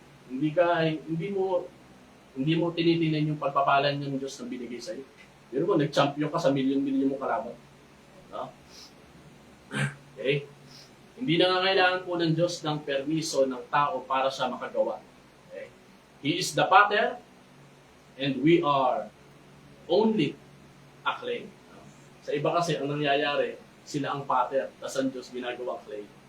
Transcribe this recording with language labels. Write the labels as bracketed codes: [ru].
[tl] Hindi mo tinitinan yung pagpapalan ng Diyos na binigay sa iyo. Pero mo, nag-champion ka sa milyon-milyon mo kalaban. Okay? Hindi na kailangan po ng Diyos ng permiso ng tao para siya makagawa. Okay? [en] He is the Pater, and we are only a clay. [tl] Sa iba kasi, ang nangyayari, sila ang Pater, tapos ang Diyos ginagawa clay.